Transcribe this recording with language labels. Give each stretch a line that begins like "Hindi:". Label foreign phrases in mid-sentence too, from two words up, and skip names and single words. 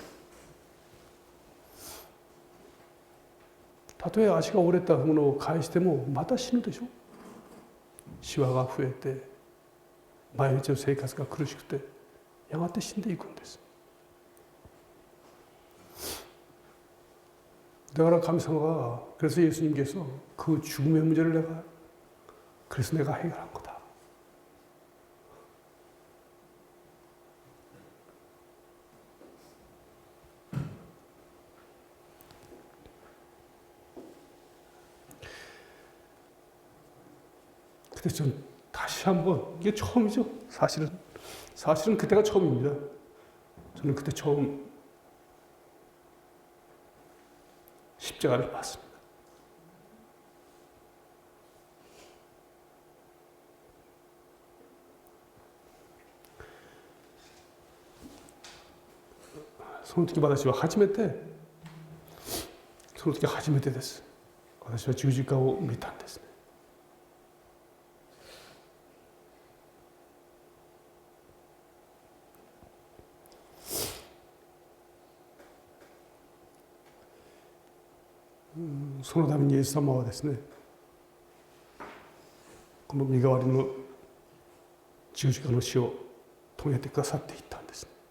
Japanese: たとえ足が折れたものを返してもまた死ぬでしょ。シワが増えて毎日の生活が苦しくてやがて死んでいくんです。だから神様が
Korean: 그래서 예수님께서 그 죽음의 문제를 그래서 내가 해결한 거다. 근데 전 다시 한번 이게 처음이죠. 사실은 그때가 처음입니다. 저는 그때 처음 십자가를 봤습니다.
Japanese: その時私は初めてです。私は十字架を見たんですね。そのためにイエス様はですね、この身代わりの十字架の死を遂げてくださっていったんです。